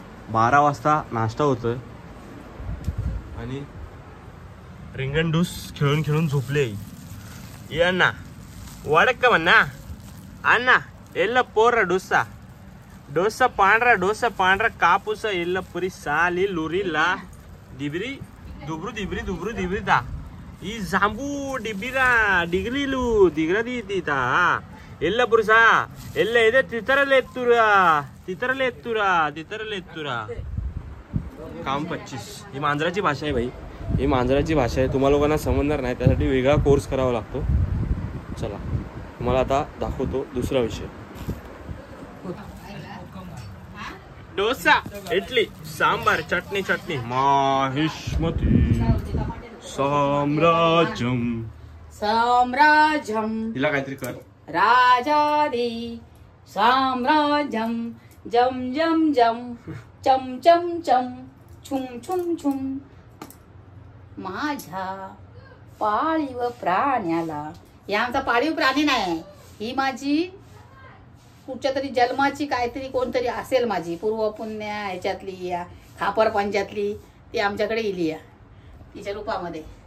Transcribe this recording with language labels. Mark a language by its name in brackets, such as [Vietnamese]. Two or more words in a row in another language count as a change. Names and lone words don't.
[Marathi] 12 वाजता नाश्ता होतोय आणि रिंगण डूस खेळून खेळून झोपले. ये अण्णा वडक्क म्हणा अण्णा एल्ल पोर डोसा डोसा पांढरा कापूस एल्ल पुरी साली लुरीला डिबरी दुबरू ता ಈ ಜಾಂಬು ಡಿಬ್ಬಿರ ಡಿಗ್ರಿಲು ದಿಗ್ರದಿ ತೀತಾ ಎಲ್ಲ ಪುರುಷ ಎಲ್ಲ ಇದೆ ತಿತರಲೆ ಎತ್ತುरा काम 25. ही मांजराची भाषा आहे भाई, ही मांजराची भाषा आहे. तुम्हाला लोकांना समजणार नाही, त्यासाठी वेगळा कोर्स करावा लागतो. चला तुम्हाला आता दाखवतो दुसरा विषय. डोसा इडली सांबार चटणी माहिष्मती साम्राज्यम तिला काहीतरी कर. राजादी साम्राज्यम जम जम जम चम चम चम छुम छुम छुम. माझ्या पाळीव प्राण्याला, ही आमचा पाळीव प्राणी नाही, ही माझी कुठच्या तरी जन्माची काहीतरी कोणतरी असेल, माझी पूर्व पुण्य ह्याच्यातली या खापर पंचातली, ती आमच्याकडे इली या तिच्या रूपामध्ये.